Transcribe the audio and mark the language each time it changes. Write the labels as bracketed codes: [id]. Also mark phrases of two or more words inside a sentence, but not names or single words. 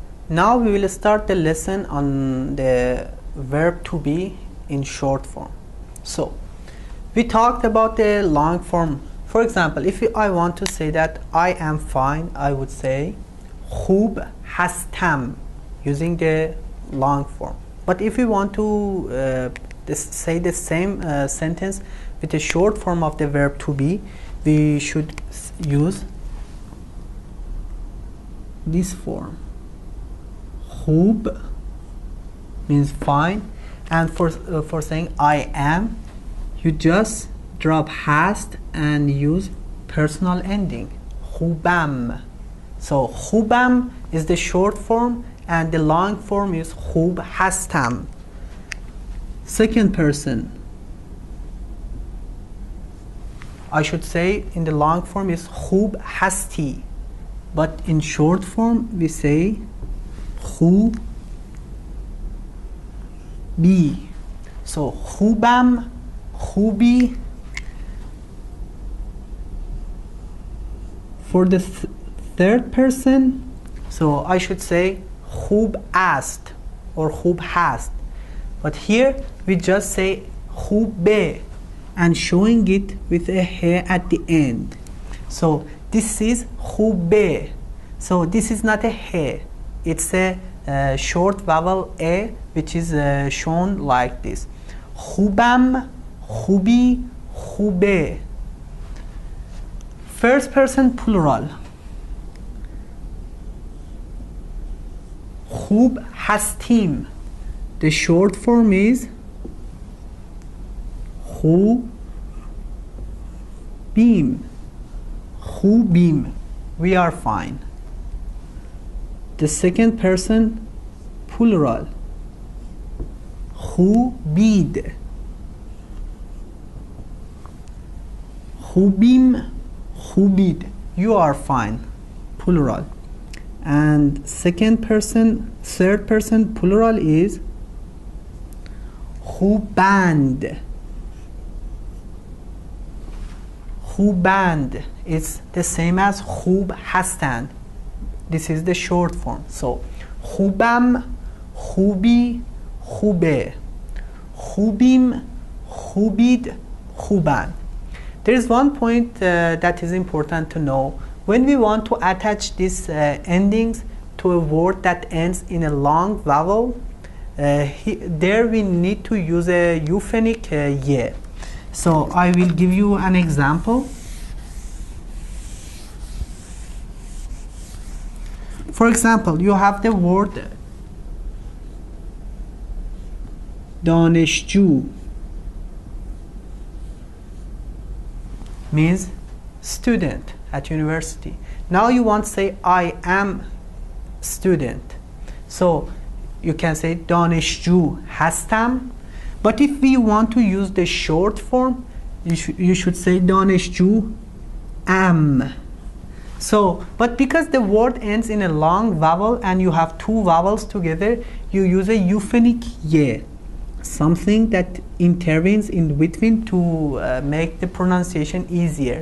[en] Now we will start the lesson on the verb to be in short form. So we talked about the long form. For example, if I want to say that I am fine, I would say [fa] خوب هستم [en] using the long form. But if we want to say the same sentence with the short form of the verb to be, we should use this form. خوب means fine, and for saying I am, you just drop hast and use personal ending. خوبم. So خوبم is the short form and the long form is [fa] خوب هستم. [en] Second person, I should say in the long form is [fa] خوب هستی, [en] but in short form we say [fa] خوب بی. So خوبم, خوبی. [en] For the third person, so I should say [fa] خوب است [en] or [fa] خوب هست, [en] but here we just say خوبه and showing it with a he at the end. So this is خوبه. So this is not a he, it's a short vowel a which is shown like this. [fa] خوبم, خوبی, خوبه. [en] First person plural. [fa] خوب هستیم. [en] The short form is خوبیم. [fa] خوبیم. [en] We are fine. The second person plural. [fa] خوبید. خوبیم, خوبید. [en] You are fine. Plural. And third person plural is خوبند. [fa] خوبند. [en] It's the same as [fa] خوب هستند. [en] This is the short form. [fa] So خوبم, خوبی, خوبه. خوبیم, خوبید, خوبند. [en] There is one point that is important to know. When we want to attach these endings to a word that ends in a long vowel, there we need to use a euphonic ye. So I will give you an example. For example, you have the word دانشجو, means student at university. Now you want to say I am student. So you can say [fa] دانشجو هستم. [en] But if we want to use the short form, you should say دانشجو am. So, but because the word ends in a long vowel and you have two vowels together, you use a euphonic ye, something that intervenes in between to make the pronunciation easier.